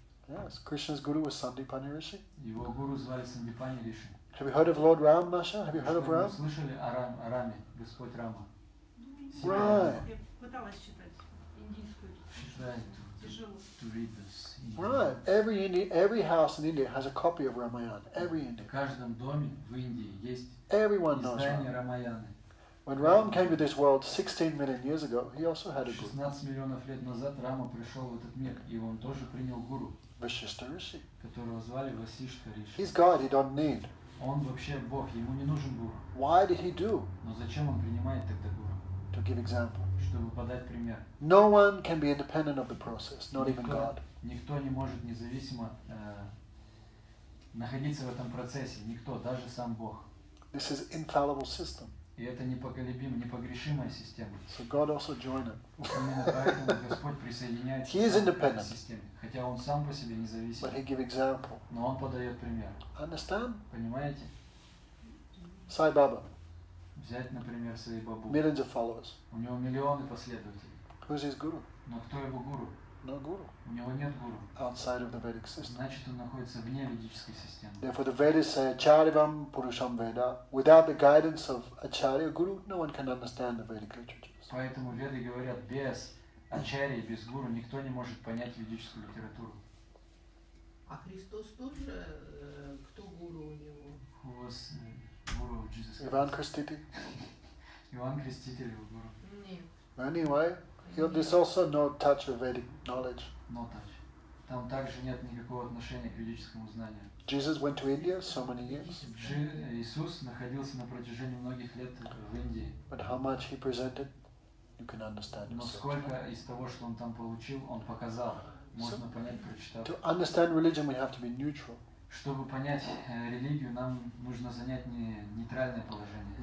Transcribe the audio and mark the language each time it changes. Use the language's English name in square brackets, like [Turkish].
[English] Yes, Krishna's guru was Sandipani Rishi. [Russian] Его гуру звали Сандипани Риши. [English] Have you heard of Lord Ram, Masha? Have you heard of [Russian] Что-нибудь [English] Ram? [Russian] слышали о Раме, Господь Рама? [English] Right. [Russian] Я пыталась читать индийскую. [English] Right. [Russian] Тяжело. [English] To read this. Right. Every house in India has a copy of Ramayana. Every [Russian] В [English] Indian. [Russian] каждом доме в Индии есть [English] Everyone knows [Russian] издание [English] Ram. [Russian] Рамаяны. [English] When Ram came to this world 16 million years ago, he also had a guru, [Russian] 16 миллионов лет назад Рама пришел в этот мир, и он тоже принял гуру, [English] Vashishta Rishi. [Russian] которого звали Васиштха Риши. [English] He's God, he don't need. [Russian] Он вообще Бог, ему не нужен гуру. [English] Why did he do? [Russian] Но зачем он принимает тогда гуру? [English] To give example. [Russian] Чтобы подать пример. [English] No one can be independent of the process, not even God. [Russian] Никто не может независимо находиться в этом процессе. Никто, даже сам Бог. [English] This is infallible system. [Russian] И это непогрешимая система. [English] So God also joined him. [Russian] Именно поэтому Господь присоединяется [English] He is [Russian] к [English] independent. [Russian] системе. Хотя он сам по себе независим. [English] But he give example. [Russian] Но он подает пример. [English] Understand? [Russian] Понимаете? [English] Sai Baba, [Russian] Взять, например, Саи Бабу. [English] millions of followers. [Russian] У него миллионы последователей. [English] Who's his guru? [Russian] Но кто его гуру? [English] No guru. [Russian] У него нет гуру. [English] Outside of the Vedic system. [Russian] Значит, он находится вне ведической системы. [English] Therefore the Vedas say [Sanskrit] Acharyavam Purusham Veda. [English] Without the guidance of Acharya Guru, no one can understand the Vedic literatures. [Russian] Поэтому веды говорят, без ачарьи, без гуру никто не может понять ведическую литературу. А Христос тоже, кто гуру у него? [English] Who was guru of Jesus? [Russian] Ivan Kristiti. Иоанн Креститель его гуру. Нет. [English] Anyway, there's also no touch of Vedic knowledge. No touch. [Russian] Там также нет никакого отношения к ведическому знанию. [English] Jesus went to India so many years. [Russian] Иисус находился на протяжении многих лет в Индии. [English] But how much he presented, you can understand [Russian] Но [English] yourself. [Russian] сколько из того, что он там получил, он показал. Можно понять, прочитав. [English] To understand religion, we have to be neutral. [Russian] Чтобы понять религию, нам нужно занять нейтральное положение.